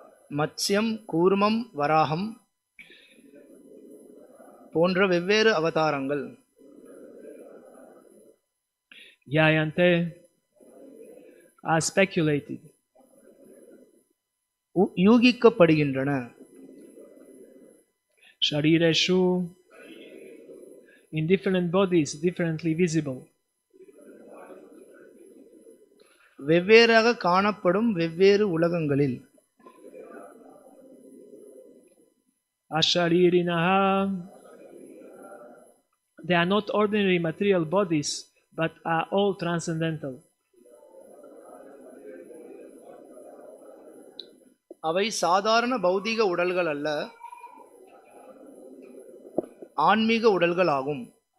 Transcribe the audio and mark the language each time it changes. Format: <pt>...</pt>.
<ta>மத்ஸ்யம், கூர்மம், வராகம் போன்ற வெவ்வேறு அவதாரங்கள்.</ta> <en>Yayante are speculated.</en> <ta>யூகிக்கப்படுகின்றன.</ta> <en>Sharireshu, in different bodies, differently visible.</en> <ta>வெவ்வேறாக காணப்படும் வெவ்வேறு உலகங்களில்.</ta> <en>Asharirinaha, they are not ordinary material bodies, but are all transcendental.</en> <ta>அவை சாதாரண பௌதீக உடல்கள் அல்ல, ஆன்மீக உடல்கள் ஆகும்.</ta>